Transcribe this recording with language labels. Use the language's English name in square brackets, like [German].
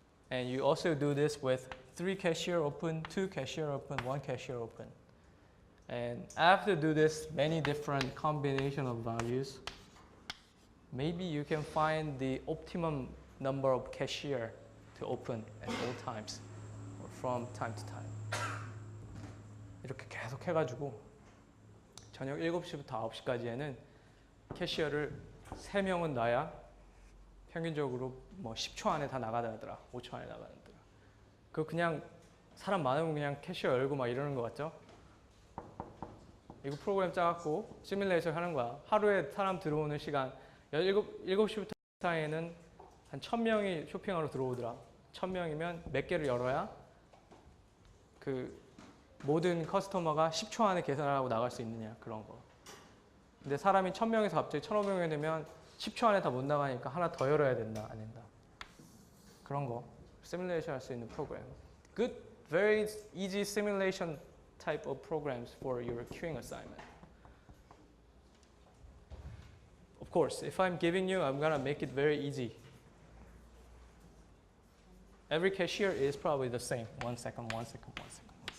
[English] And you also do this with 3 cashier open, 2 cashier open, 1 cashier open. And after do this many different combination of values, maybe you can find the optimum number of cashier to open at all times or from time to time. [Korean] 이렇게 계속 해가지고 저녁 7시부터 9시까지에는 캐시어를 3명은 놔야 평균적으로 뭐 10초 안에 다 나가더라, 5초 안에 나가더라. 그거 그냥 사람 많으면 그냥 캐시어 열고 막 이러는 거 같죠? 이거 프로그램 짜갖고 시뮬레이션 하는 거야. 하루에 사람 들어오는 시간 7시부터 사이에는 한 1000명이 쇼핑하러 들어오더라. 1000명이면 몇 개를 열어야 그 모든 커스터머가 10초 안에 계산하고 나갈 수 있느냐, 그런 거. 근데 사람이 1000명에서 갑자기 1500명이 되면 10초 안에 다 못 나가니까 하나 더 열어야 된다, 안 된다. 그런 거 시뮬레이션 할 수 있는 프로그램. [English] Good, very easy simulation type of programs for your queuing assignment. Of course, if I'm giving you, I'm gonna make it very easy. Every cashier is probably the same. 1 second, 1 second, 1 second.